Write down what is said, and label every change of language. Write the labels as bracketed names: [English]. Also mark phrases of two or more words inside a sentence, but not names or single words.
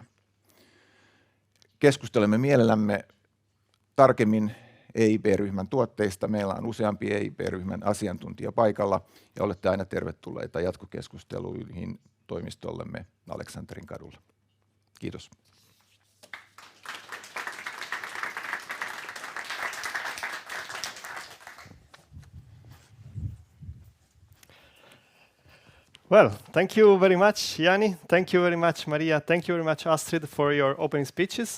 [Finnish] Keskustelemme mielellämme tarkemmin EIB-ryhmän tuotteista. Meillä on useampi EIB-ryhmän asiantuntija paikalla ja olette aina tervetulleita jatkokeskusteluihin toimistollemme Aleksanterin kadulla. Kiitos. [English] Well, thank you very much, Jani. Thank you very much, Maria. Thank you very much, Astrid, for your opening speeches.